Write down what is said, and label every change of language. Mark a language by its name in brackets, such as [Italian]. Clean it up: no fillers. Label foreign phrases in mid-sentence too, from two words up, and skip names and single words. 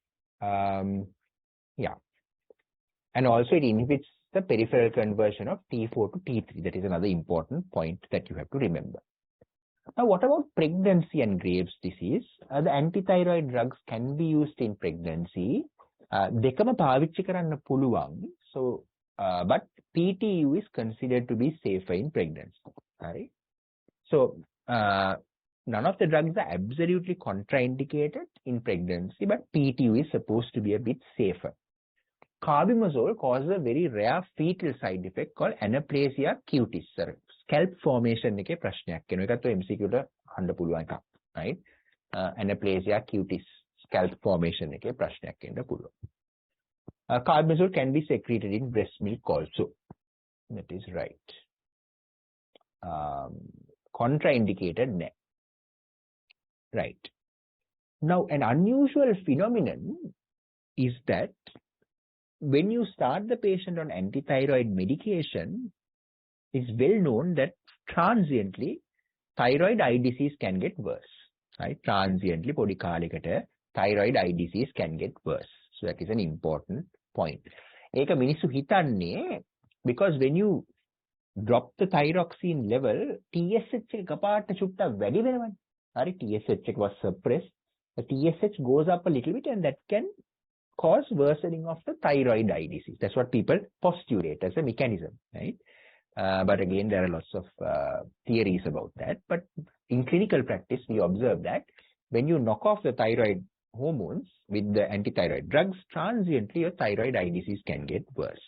[English] Yeah, and also it inhibits the peripheral conversion of T4 to T3. That is another important point that you have to remember. Now, what about pregnancy and Graves' disease? The antithyroid drugs can be used in pregnancy. [Sinhala] Dekama පාවිච්චි කරන්න පුළුවන්. [English] So, but PTU is considered to be safer in pregnancy. Right? So, none of the drugs are absolutely contraindicated in pregnancy, but PTU is supposed to be a bit safer. Carbimazole causes a very rare fetal side effect called anaplasia cutis. Scalp formation [Sinhala] එකේ ප්‍රශ්නයක් වෙනවා. ඒකත් ඔය MCQ ට අහන්න පුළුවන් එකක්. Right? [English] Anaplasia cutis scalp formation [Sinhala] එකේ ප්‍රශ්නයක් වෙන්න පුළුවන්. [English] Carbimazole can be secreted in breast milk also. That is right. Contraindicated nè. Right. Now, an unusual phenomenon is that when you start the patient on antithyroid medication, it's well known that transiently thyroid eye disease can get worse. Right? Transiently, [Sinhala] පොඩි කාලයකට [English] thyroid eye disease can get worse. So that is an important point. [Sinhala] ඒක මිනිස්සු හිතන්නේ [English] because when you drop the thyroxine level, [Sinhala] TSH එක කපාට චුට්ටක් වැඩි වෙනවනේ. හරි, TSH එක [English] was suppressed. The TSH goes up a little bit and that can cause worsening of the thyroid eye disease. That's what people postulate as a mechanism, right? But again, there are lots of theories about that. But in clinical practice, we observe that when you knock off the thyroid hormones with the antithyroid drugs, transiently your thyroid eye disease can get worse.